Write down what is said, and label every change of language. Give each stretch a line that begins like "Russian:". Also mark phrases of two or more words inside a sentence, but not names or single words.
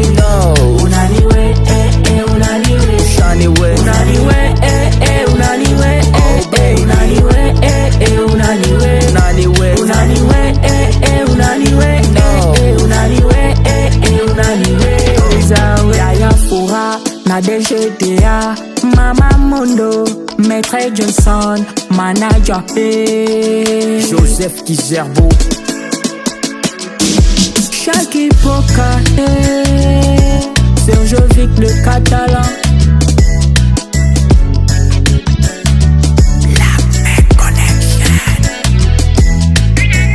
Swahili: No, unaniwe, unaniwe. Ushaniweza, unaniwe, unaniwe.
English: Oh baby,
Swahili: unaniwe, unaniwe. Unaniweza, unaniwe, unaniwe. No, unaniwe, unaniwe. Yaya Fura na DGDA, Mama Mondo, Maître Johnson, Manager P, Joseph Kizerbo, Shaki Poka, Serjovic le Catalan. La Connection.